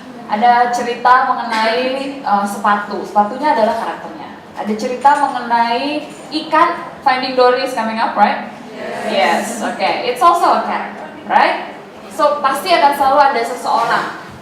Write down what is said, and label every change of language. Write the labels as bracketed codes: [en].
[id] Ada cerita mengenai sepatu. Sepatunya adalah karakternya. Ada cerita mengenai ikan. [en] Finding Dory is coming up, right? Yes, okay. It's also a character, right? [id] So pasti akan selalu ada seseorang.